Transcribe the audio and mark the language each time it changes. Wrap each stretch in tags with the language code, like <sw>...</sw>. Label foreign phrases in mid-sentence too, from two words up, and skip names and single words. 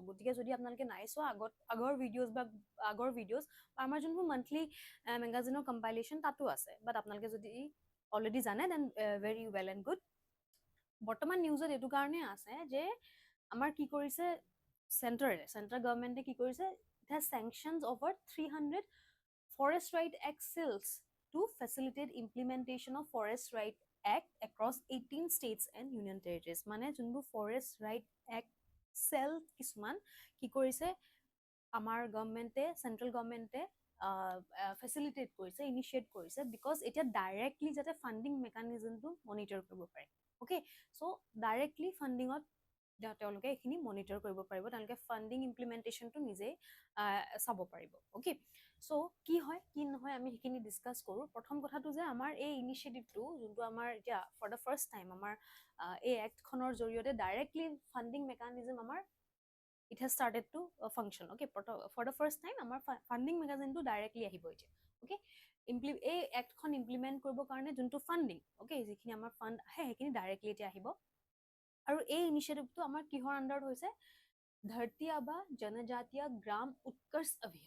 <as>গতিকে যদি আপোনালোকে নাই চোৱা আগৰ ভিডিঅ'জ বা আমাৰ যোনবোৰ</as> <en>monthly magazineৰ compilation</en> <as>তাতো আছে, বাট আপোনালোকে যদি অলৰেডি জানে</as> <en>then very well and good.</en> <as>বৰ্তমান নিউজত এইটো কাৰণে আছে যে আমাৰ কি কৰিছে</as> <en>চেণ্ট্ৰেল গভৰ্ণমেণ্টে কি কৰিছে, it has sanctioned over 300 forest right act cells to facilitate implementation of forest right act across 18 states and union territories.</en> <as>মানে যোনবোৰ</as> <en>forest right act cell</en> <as>কিছুমান কি কৰিছে আমাৰ গভৰ্ণমেণ্টে,</as> <en>central governmentে</en> <as>ফেচিলিটেট কৰিছে, ইনিচিয়েট কৰিছে, বিকজ এতিয়া ডাইৰেক্টলি যাতে</as> <en>funding mechanismটো</en> <as>মনিটৰ কৰিব পাৰে। অ'কে, চ' ডাইৰেক্টলি ফাণ্ডিঙত তেওঁলোকে এইখিনি মনিটৰ কৰিব পাৰিব, তেওঁলোকে</as> <en>funding implementationটো</en> <as>নিজেই চাব পাৰিব। অ'কে, চ' কি হয় কি নহয় আমি সেইখিনি ডিছকাছ কৰোঁ। প্ৰথম কথাটো যে আমাৰ এই ইনিচিয়েটিভটো যোনটো আমাৰ এতিয়া</as> <en>for the first time</en> <as>আমাৰ এই এক্টখনৰ জৰিয়তে</as> <en>directly funding mechanism</en> <as>আমাৰ</as> <en>it has started to function. Okay, for the first time</en> <as>আমাৰ</as> <en>funding mechanismটো directly</en> <as>আহিব এতিয়া। অ'কে, এই এক্টখন ইমপ্লিমেণ্ট কৰিবৰ কাৰণে যোনটো ফাণ্ডিং, অ'কে, যিখিনি আমাৰ ফাণ্ড আহে সেইখিনি ডাইৰেক্টলি এতিয়া আহিব। আৰু এই ইনিচিয়েটিভটো আমাৰ কিহৰ আণ্ডাৰত হৈছে, ধৰতী আবা জনজাতীয় গ্ৰাম উৎকৰ্ষ অভিযান।</as>